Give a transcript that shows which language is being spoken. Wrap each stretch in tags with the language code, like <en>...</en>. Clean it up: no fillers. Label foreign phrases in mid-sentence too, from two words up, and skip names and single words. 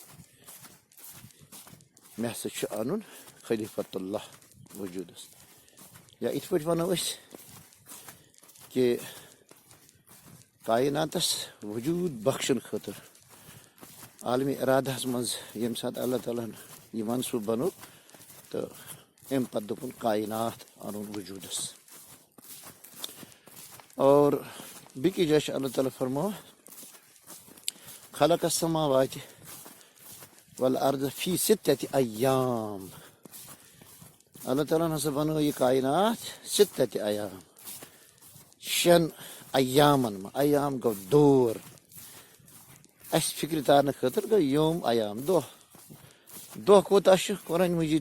<ks>مےٚ ہسا چھُ انُن خلیفۃ اللہ وجوٗدس یا یِتھ پٲٹھۍ ونو أسۍ کہِ کایناتس وجوٗد بخشنہٕ خٲطرٕ عالمی ارادہس منٛز ییٚمہِ ساتہٕ اللہ تعالیٰ ہن یہِ منصوٗبہٕ بنوو تہٕ امہِ پتہٕ دوٚپُن کاینات انُن وجوٗدس اور بیٚکِس جایہِ چھُ اللہ تعالیٰ فرماوان</ks> <ar>خلق السماوات والارض فی ستۃ ایام</ar> <ks>اللہ تعالیٰ ہن ہسا بنٲو یہِ کاینات</ks> <ar>ستۃ ایام</ar> <ks>شٮ۪ن ایامن منٛز ایام گوٚو دور اسہِ فکرِ تارنہٕ خٲطرٕ گوٚو یوم ایام دۄہ دۄہ کوٗتاہ چھُ قرآنِ مجیٖد چھُ</ks>